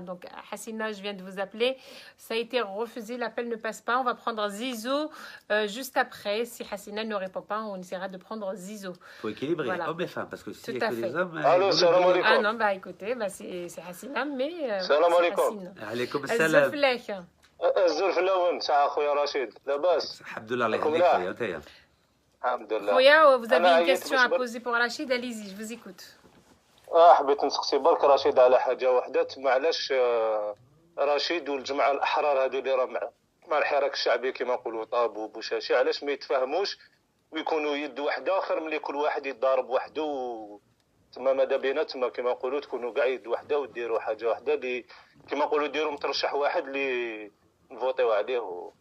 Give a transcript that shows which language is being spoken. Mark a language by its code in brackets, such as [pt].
[fr] Donc Hassina, je viens de vous appeler. Ça a été refusé, l'appel ne passe pas. On va prendre Zizo juste après. Si Hassina ne répond pas, on essaiera de prendre Zizo. Il faut équilibrer hommes et femmes, parce que s'il y a que des hommes... Allô, salam alaikum. Ah non, bah écoutez, c'est Hassina, mais... [ar] salam alaikum. Alaikum salam. الزلف اللون تاع خويا رشيد لاباس. الحمد لله الله يهديك خويا انتيا. الحمد لله. [fr] خويا vous avez une question à poser pour Rachid, allez-y, je vous écoute. [ar] حبيت نسقسي برك رشيد على حاجه وحده. تما علاش رشيد والجماعه الاحرار هذو اللي راه مع الحراك الشعبي كما نقولوا طاب وبوشاشي علاش ما يتفاهموش ويكونوا يد واحده اخر ملي كل واحد يتضارب وحده. تما ماذا بينا تما كما نقولوا تكونوا كاع يد واحده وديروا حاجه واحده اللي كما نقولوا ديروا مترشح واحد اللي نفوتيو عليه